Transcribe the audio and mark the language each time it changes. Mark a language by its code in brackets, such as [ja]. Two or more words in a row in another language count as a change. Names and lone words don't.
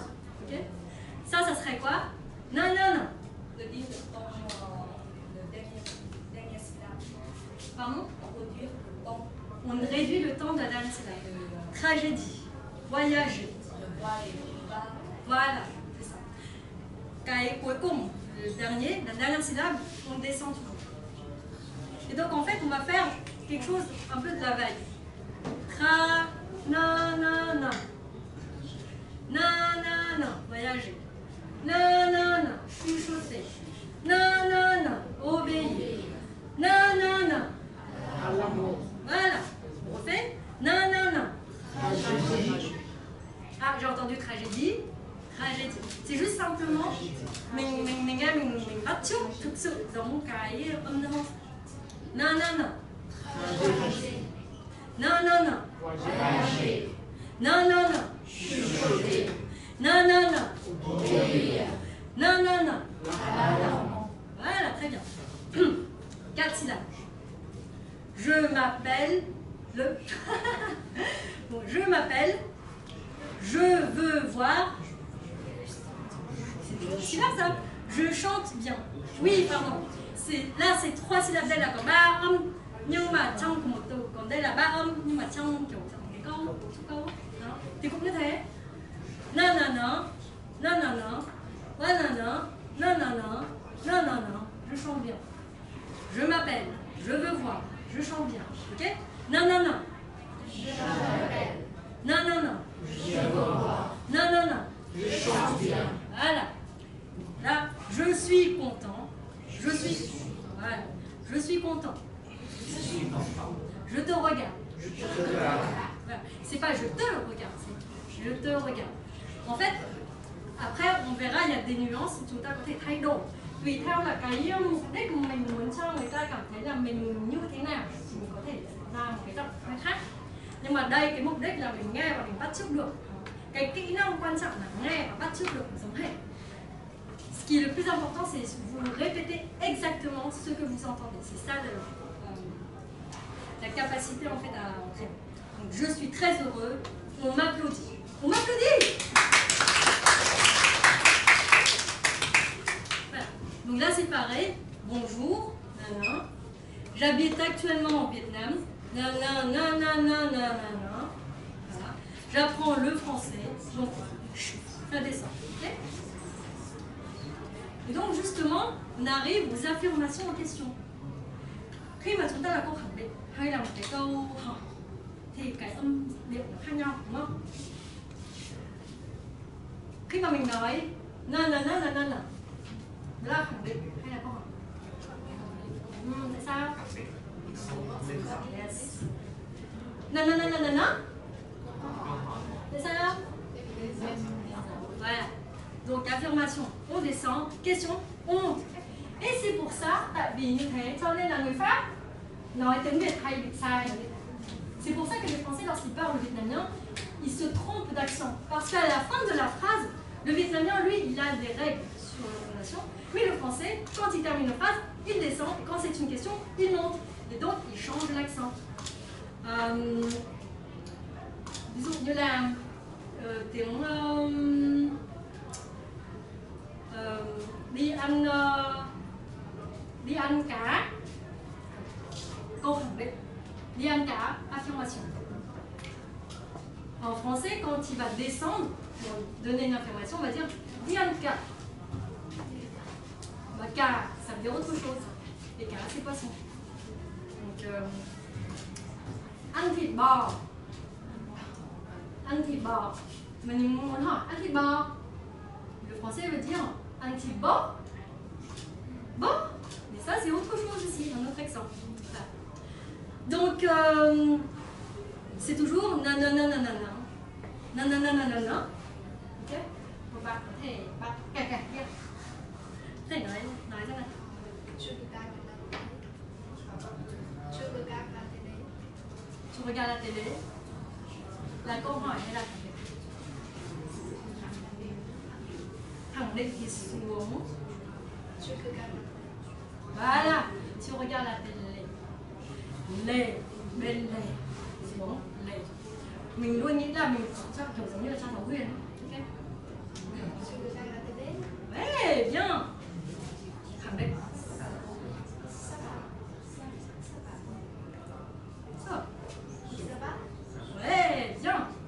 [fr] Ok? Ça serait quoi? Non, non, non. Le dernier syllabe. Pardon? On réduit le temps de la dernière syllabe. Tragédie, voyager. Voilà, c'est ça. [vi] Cái cuối cùng, [fr] le dernier, la dernière syllabe, on descend toujours. Et donc en fait, on va faire quelque chose un peu de la veille. Tra, na, na, na. Na, na, na, voyager. Na, na, na, chuchoter. Na, na, na, obéir. Na, na, na. Voilà. On refait. Non, non, non. Ah, j'ai entendu tragédie. Tragédie. C'est juste simplement [vi] mình nghe mình bắt chước thực sự giống cái âm thanh. [fr] Non, non, non. non, non, non. Non, non, non. Non, non, non. Non, non, non. Voilà, très bien. 4 syllabes. Je m'appelle le. Bon, je m'appelle. Je veux voir. C'est une syllabe ça. Je chante bien. Oui, pardon. Là, c'est 3 syllabes là, [vi] còn 3 âm. Nhưng mà trong cùng một từ, còn đây là 3 âm nhưng mà trong kiểu cái câu. Đó. Thì cũng như thế. [fr] Non, non, non. Non, non, non. Ouais, non, non. Non, non, non. Non, non, non. Je chante bien. Je m'appelle. Je veux voir. Je chante bien. Ok? Non, non, non. Je m'appelle. Non, non, non. Je veux voir. Non, non, non. Je chante bien. Voilà. Là, je suis content. Je suis. Voilà. Je suis content. Je te regarde. Voilà. C'est pas je te regarde, c'est je te regarde. En fait, après, on verra, il y a des nuances, [vi] chúng ta có thể thay đổi. Tùy theo là cái mục đích của mình muốn cho người ta cảm thấy là mình như thế nào thì mình có thể ra một cái giọng nói khác. Nhưng mà đây cái mục đích là mình nghe và mình bắt chước được. Cái kỹ năng quan trọng là nghe và bắt chước được giống hệt. [fr] Ce qui est le plus important, c'est vous répétez exactement ce que vous entendez. C'est ça la capacité en fait à entrer. Donc je suis très heureux. On m'applaudit. On m'applaudit. Voilà. Donc là c'est pareil. Bonjour. Nanana. J'habite actuellement au Vietnam. Nanana. Voilà. J'apprends le français. Donc ça descend. Okay. Et donc justement, on arrive aux affirmations en question. [vi] Khi mà chúng ta là câu khẳng định hay là một cái câu hỏi thì cái âm điệu nó khác nhau, đúng không? Khi mà mình nói na đó là khẳng định hay là câu hỏi? Tại sao? Yes. Na tại sao? [fr] Voilà. Donc affirmation, on descend, question, on monte. Et c'est pour ça, [vi] tại vì như thế cho nên là người Pháp nói tiếng Việt hay bị sai. [fr] C'est pour ça que les Français, lorsqu'ils parlent le vietnamien, ils se trompent d'accent. Parce qu'à la fin de la phrase, le vietnamien, lui, il a des règles sur l'intonation. Mais le français, quand il termine une phrase, il descend. Et quand c'est une question, il monte. Et donc, il change l'accent. [vi] Disons như là tiếng đi ăn cá, câu khẳng định, đi ăn cá, [fr] affirmation. En français, quand il va descendre, pour donner une affirmation, on va dire [vi] đi ăn cá. [fr] Bah, cá, ça veut dire autre chose. Et cá, c'est poisson. Donc, [vi] ăn thịt bò. Ăn thịt bò. Mình muốn hỏi ăn thịt bò. [fr] Le français veut dire un petit bon. Bon, mais ça c'est autre chose aussi, un autre accent. Voilà. Donc, c'est toujours nanana. [vi] Ok? Một bạn có thể kể. Có thể nói ra này. [fr] Tu regardes la télé. [vi] Là câu hỏi hay là khẳng định? Khẳng định thì xuống. [fr] Voilà, tu regardes la télé. [vi] Bên lề. Xuống, lề. Mình luôn nghĩ là mình chắc kiểu giống như là trong giáo viên. [fr] Ok? Ouais, bien. [vi] Khẳng định. [fr] Ouais, bien.